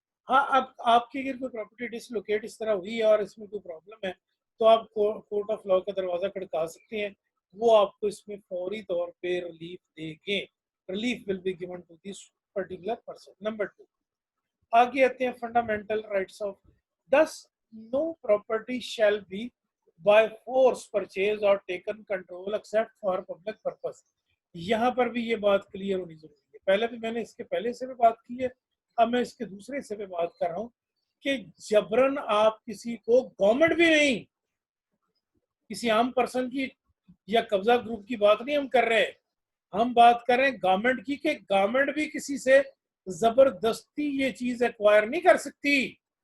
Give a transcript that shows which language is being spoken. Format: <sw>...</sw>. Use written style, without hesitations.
<ur>ہاں اب آپ کی اگر کوئی پراپرٹی ڈسلوکیٹ اس طرح ہوئی ہے اور اس میں کوئی پرابلم ہے تو آپ کورٹ آف لاء کا دروازہ کھڑکا سکتے ہیں, وہ آپ کو اس میں فوری طور پہ ریلیف دے گے.</ur> <en>Relief will be given to this particular person.</en> <ur>Number 2 آگے آتے ہیں</ur> <en>Fundamental rights of. thus no property shall be by force purchased or taken control except for public purpose.</en> <ur>یہاں پر بھی یہ بات کلیئر ہونی ضروری ہے. پہلے بھی میں نے اس کے پہلے سے بھی بات کی ہے, اب میں اس کے دوسرے سے بھی بات کر رہا ہوں کہ جبرن آپ کسی کو, گورنمنٹ بھی نہیں, کسی عام پرسن کی یا قبضہ گروپ کی بات نہیں ہم کر رہے, ہم بات کر رہے ہیں گورنمنٹ کی, کہ گورنمنٹ بھی کسی سے زبردستی یہ چیز ایکوائر نہیں کر سکتی.</ur>